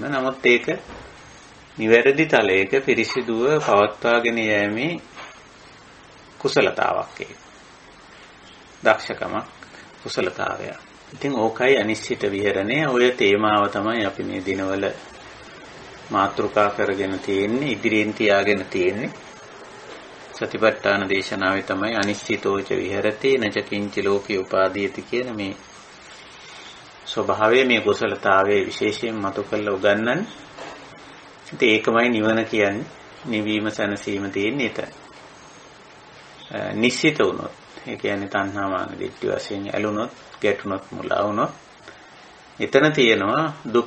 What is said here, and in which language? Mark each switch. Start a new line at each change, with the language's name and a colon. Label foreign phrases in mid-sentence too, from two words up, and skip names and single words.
Sinhala: නමුත් ඒක නිවැරදි තලයක පිරිසිදුව පවත්වාගෙන යෑමේ කුසලතාවක් ඒක. දක්ෂකමක් කුසලතාවය. ඉතින් ඕකයි අනිශ්චිත විහරණය. ඔය තේමාව තමයි අපි මේ දිනවල මාතෘකා කරගෙන තියෙන්නේ, ඉදිරියෙන් තියාගෙන තියෙන්නේ. සතිපට්ඨාන දේශනාවේ තමයි
Pali: අනිශ්චිතෝච විහෙරති නච කිංචි ලෝකේ උපාදීයති
Sinhala: කියන මේ ස්වභාවය, මේ කුසලතාවයේ විශේෂයෙන් මතු කරලා උගන්වන්නේ. ඉතින් ඒකමයි නිවන කියන්නේ. නිවීම සැනසීම තියෙන්නේ එතන. නිශ්චිත වුණොත්, ඒ කියන්නේ තණ්හා මාන දිට්ඨි වශයෙන් ඇලුනොත්, ගැටුනොත්, මුලා වුණොත් එතන තියෙනවා දුක.